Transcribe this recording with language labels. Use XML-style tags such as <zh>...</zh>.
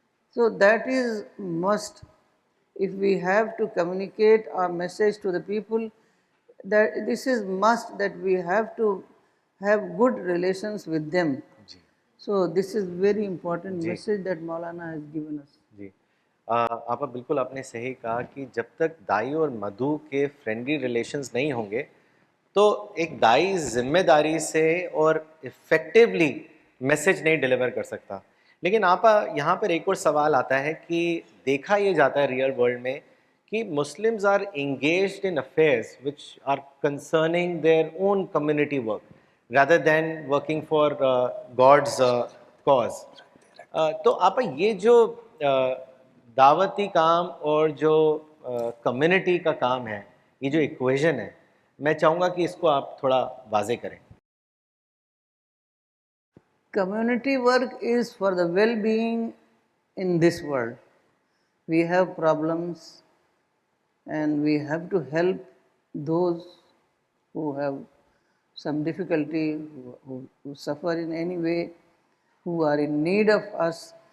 <en>So that is must. If we have to communicate our message to the people, that this is must, that we have to have good relations with them. So this is very important message that Maulana has given us.</en> <ur>جی آپا بالکل آپ نے صحیح کہا کہ جب تک دائی اور مدھو کے</ur> <en>friendly relations</en> <ur>نہیں ہوں گے تو ایک دائی ذمہ داری سے اور افیکٹولی میسج نہیں ڈیلیور کر سکتا. لیکن آپا یہاں پر ایک اور سوال آتا ہے کہ دیکھا یہ جاتا ہے</ur> <en>real world</en> <ur>میں</ur> <en>کہ Muslims are engaged in affairs which are concerning their own community work rather than working for God's cause.</en> <ur>تو آپا یہ جو دعوتی کام اور جو کمیونٹی کا کام ہے، یہ جو ایکویژن ہے، میں چاہوں گا کہ اس کو آپ تھوڑا واضح کریں.</ur> <en>Community work is for the well-being in this world. We have problems and we have to help those who have some difficulty, who suffer in any way, who are in need of us.</en>